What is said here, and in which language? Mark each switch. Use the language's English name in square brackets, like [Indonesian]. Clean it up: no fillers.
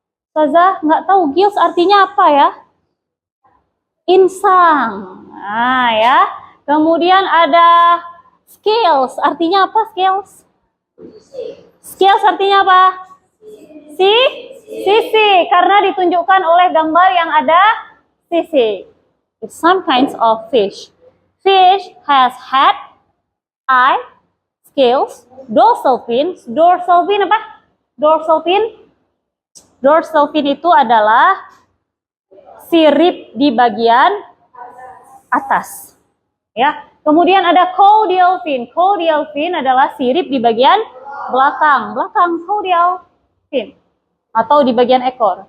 [Indonesian] Ustazah nggak tahu gills artinya apa ya? Insang. Nah, ya. Kemudian ada scales. Artinya apa scales? Scales artinya apa? Sisi, karena ditunjukkan oleh gambar yang ada sisi. [English] It's some kinds of fish. Fish has head, eye, scales, dorsal fin. [Indonesian] Dorsal fin apa? Dorsal fin. Dorsal fin itu adalah sirip di bagian atas. Ya. Kemudian ada caudal fin. Caudal fin adalah sirip di bagian belakang caudal fin atau di bagian ekor.